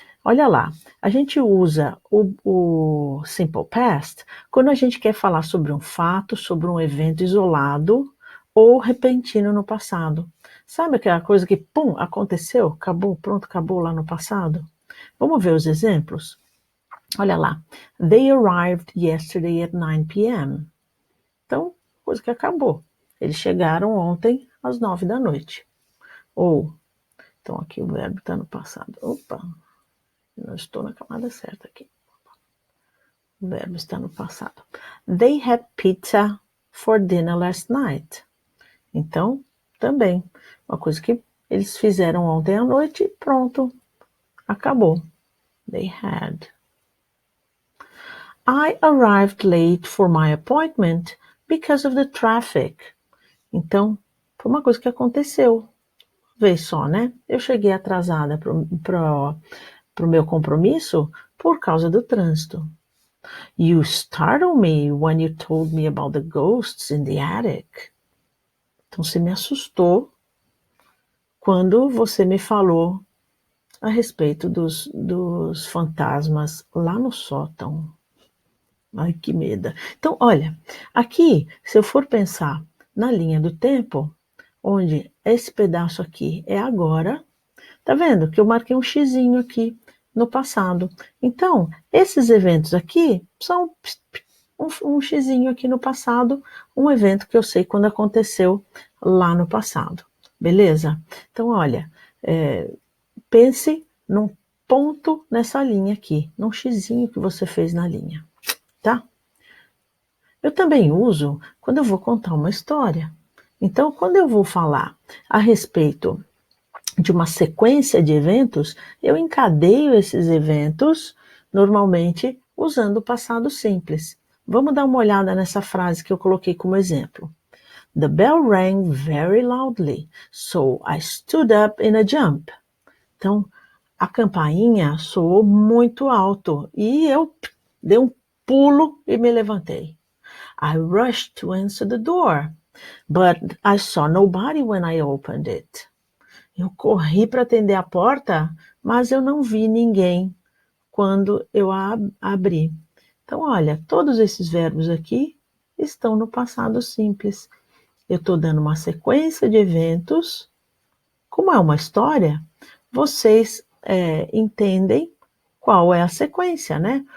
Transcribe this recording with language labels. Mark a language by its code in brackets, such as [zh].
[pt] Olha lá, a gente usa o Simple Past quando a gente quer falar sobre um fato, sobre um evento isolado ou repentino no passado. Sabe aquela coisa que, pum, aconteceu, acabou, pronto, acabou lá no passado? Vamos ver os exemplos? Olha lá, [en] they arrived yesterday at 9 p.m. [pt] Então, coisa que acabou. Eles chegaram ontem às 9 da noite. Ou, então aqui o verbo está no passado. Opa, não estou na camada certa aqui. O verbo está no passado. [en] They had pizza for dinner last night. [pt] Então, também, uma coisa que eles fizeram ontem à noite, pronto, acabou. [en] They had. I arrived late for my appointment because of the traffic. [pt] Então, foi uma coisa que aconteceu. Vê só, né? Eu cheguei atrasada pro meu compromisso por causa do trânsito. [en] You startled me when you told me about the ghosts in the attic. [pt] Então, você me assustou quando você me falou a respeito dos fantasmas lá no sótão. Ai, que medo. Então, olha, aqui, se eu for pensar na linha do tempo, onde esse pedaço aqui é agora, tá vendo que eu marquei um xizinho aqui no passado. Então, esses eventos aqui são um xizinho aqui no passado, um evento que eu sei quando aconteceu lá no passado. Beleza? Então, olha, pense num ponto nessa linha aqui, num xizinho que você fez na linha, tá? Eu também uso quando eu vou contar uma história. Então, quando eu vou falar a respeito de uma sequência de eventos, eu encadeio esses eventos, normalmente usando o passado simples. Vamos dar uma olhada nessa frase que eu coloquei como exemplo. [en] The bell rang very loudly, so I stood up in a jump. [pt] Então, a campainha soou muito alto e eu dei um pulo e me levantei. [en] I rushed to answer the door, but I saw nobody when I opened it. [pt] Eu corri para atender a porta, mas eu não vi ninguém quando eu a abri. Então, olha, todos esses verbos aqui estão no passado simples. Eu estou dando uma sequência de eventos. Como é uma história, vocês entendem qual é a sequência, né?